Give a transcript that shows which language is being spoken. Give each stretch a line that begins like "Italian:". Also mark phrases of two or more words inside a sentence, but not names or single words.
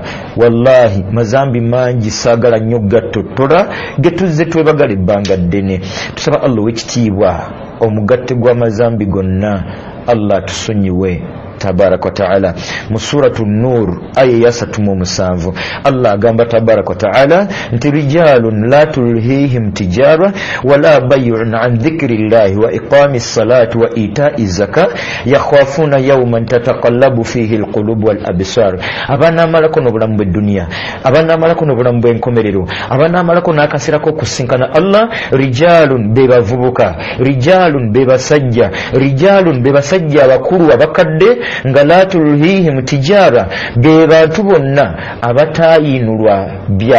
Ganda: Wallahi mazambi mangi saagala nnyo gattotola getuzze twebagala ebbanga ddene. Tusaba Allah ow'ekitiibwa omugatte gw'amazambi gonna Allah tusonyiwe
Arabic: تبارك وتعالى.
Ganda: Mu suratu Nur aya ya 37 Allah agamba
Arabic: تبارك وتعالى nti رجال لا تلهيهم تجارة ولا بيع عن ذكر الله وإقام الصلاة وإيتاء الزكاة يخافون يوما تتقلب فيه القلوب والأبصار.
Ganda: Abana amalako n'obulamu bw'edduniya, abana amalako n'obulamu bw'enkomerero, abana amalako n'akaseerako okusinkana Allah. Rijalun be bavubuka, rijalun be basajja, rijalun be basajja abakulu abakadde nga
Arabic: لا تلهيهم تجارة,
Ganda: be bantu bonna abataayinulwa bya